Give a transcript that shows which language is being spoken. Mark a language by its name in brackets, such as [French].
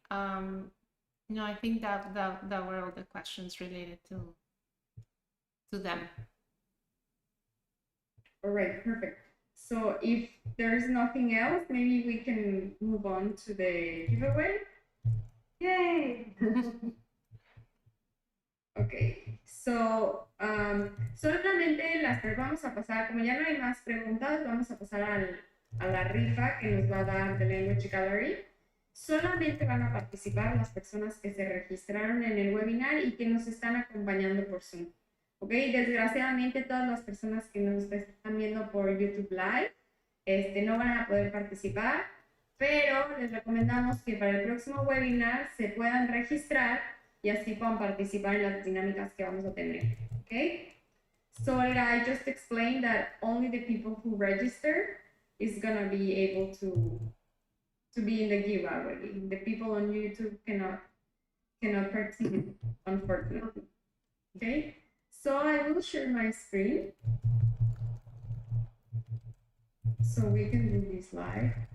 [English] No, I think that were all the questions related to them. All right, perfect. So if there's nothing else, maybe we can move on to the giveaway. Yay! [Spanish] Ok, so solamente vamos a pasar, como ya no hay más preguntas, vamos a pasar a la rifa que nos va a dar The Language Gallery. Solamente van a participar las personas que se registraron en el webinar y que nos están acompañando por Zoom. Ok, desgraciadamente todas las personas que nos están viendo por YouTube Live no van a poder participar, pero les recomendamos que para el próximo webinar se puedan registrar y así puedan participar en las dinámicas que vamos a tener. [English] Okay? So I just explained that only the people who register is gonna be able to be in the giveaway. The people on YouTube cannot participate, unfortunately. Okay? So I will share my screen so we can do this live.